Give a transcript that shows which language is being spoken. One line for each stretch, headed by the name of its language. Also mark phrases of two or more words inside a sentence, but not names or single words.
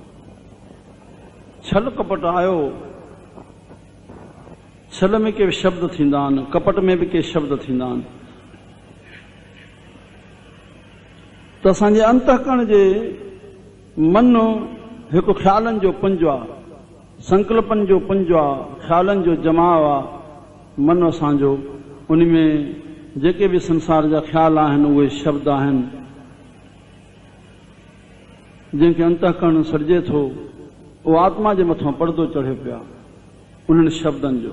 Sindhi: छल कपट आयो, छल में के शब्द थींदा आहिनि, कपट में बि के शब्द थींदा आहिनि। त असांजे अंतःकरण जे मन हिकु ख़्यालनि जो पुंज आहे, संकल्पनि जो पुंज आहे, ख़्यालनि जो जमाव आहे। मन असांजो उन में जेके बि संसार जा ख़्याल आहिनि उहे शब्द आहिनि। जंहिंखे अंतःकरण सॾिजे थो उहो आत्मा जे मथां पर्दो चढ़े पिया उन्हनि शब्दनि जो।